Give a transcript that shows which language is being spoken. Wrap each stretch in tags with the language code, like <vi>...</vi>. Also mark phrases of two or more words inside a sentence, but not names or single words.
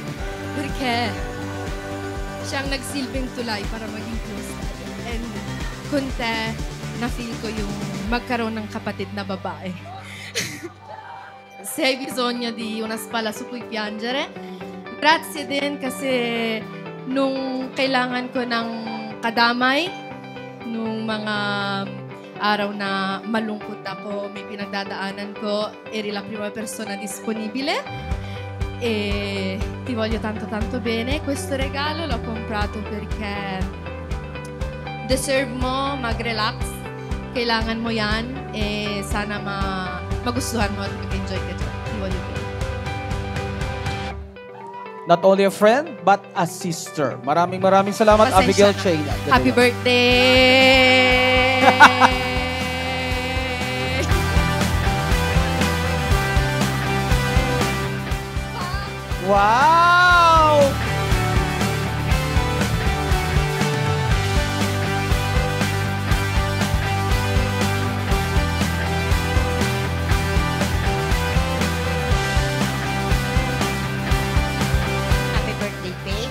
<tl>Porque siyang nagsilbing tulay para maging close tayo. And kunte, na-feel ko yung magkaroon ng kapatid na babae.</tl> <it>Se hai bisogno di una spalla su cui piangere.</it> <tl>Grazie din kasi nung kailangan ko ng kadamay, nung mga araw na malungkot ako, may pinagdadaanan ko,</tl> <it>eri la prima persona disponibile. E ti voglio tanto tanto bene. Questo regalo l'ho comprato perché</it> <tl>deserve mo mag-relax, kailangan mo yan, e sana magustuhan mo at mag-enjoy ka dyan.</tl> <it>Ti voglio bene.</it> <en>Not only a friend, but a sister.</en> <tl>Maraming salamat, Pasensya Abigail na. Sheila.</tl> <en>Happy birthday! Wow! Happy birthday, Faith.</en>